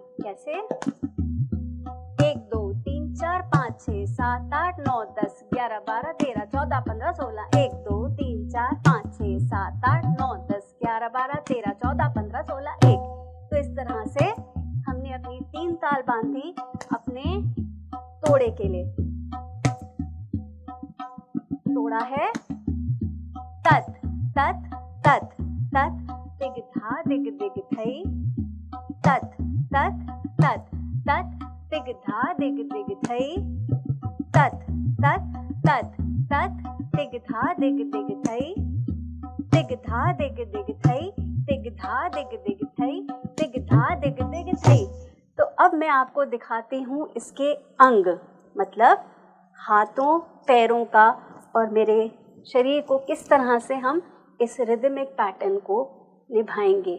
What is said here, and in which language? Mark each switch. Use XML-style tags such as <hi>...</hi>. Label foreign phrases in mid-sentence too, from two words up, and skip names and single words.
<hi>कैसे? 1 2 3 4 5 6 7 8 9 10 11 12 13 14 15 16 1 2 3 4 5 6 7 8 9 10 11 12 13 14 15 16 1। तो इस तरह से हमने अपनी 3 ताल बांधी अपने तोड़े के लिए। तोड़ा है तत तत तत तत दिग धा दिग दिग थई, तत तत तत तत दिग धा दिग दिग थई, तत तत तत तत दिग धा दिग दिग थई, दिग धा दिग दिग थई, दिग धा दिग दिग थई, दिग धा दिग दिग थई। तो अब मैं आपको दिखाती हूँ इसके अंग, मतलब हाथों पैरों का और मेरे शरीर को किस तरह से हम इस</hi> <en>rhythmic pattern</en> <hi>को निभाएंगे।</hi>